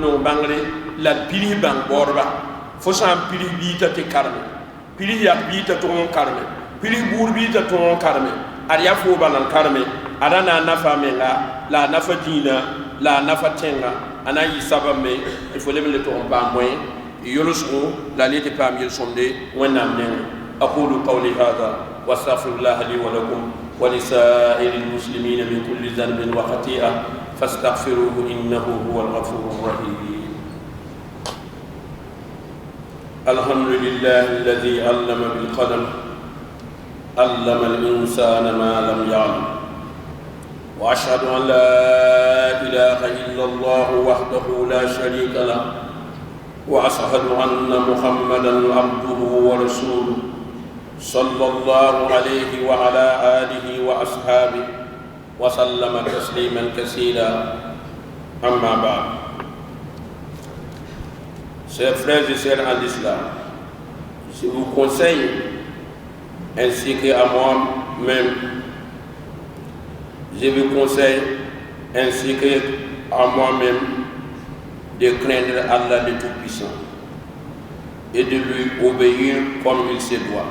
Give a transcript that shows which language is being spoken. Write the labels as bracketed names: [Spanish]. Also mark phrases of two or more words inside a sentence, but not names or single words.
[Mossi] nong bãngre la d pirs bãng baoodba fo sã n pirs biita tɩ karme pirs yak biita tʋg n karme pirs buud biita tʋg n karme ad yaa foo bala n karme ada na n nafa menga la a nafa dĩinã la a nafa tẽnga a na n yɩ sabab me tɩ fo leb le tʋg n paam bõe yʋlsgo la le tɩ paam yel-sõmde wẽnnaam nengẽ [Arabic] أقول قولي هذا واستغفر لي ولكم ولسائر المسلمين من كل ذنب وخطيئة فاستغفروه إنه هو الغفور الرحيم. الحمد لله الذي علم بالقلم علم الإنسان ما لم يعلم وأشهد أن لا إله إلا الله وحده لا شريك له وأشهد أن محمدا عبده ورسوله صلى الله عليه وعلى آله وأصحابه وسلم تسليما كثيرا. أما بعد. [French] Chers frères et sœurs en islam, je vous conseille ainsi qu'à moi-même, je vous conseille ainsi qu'à moi-même de craindre Allah le Tout-Puissant et de lui obéir comme il se doit.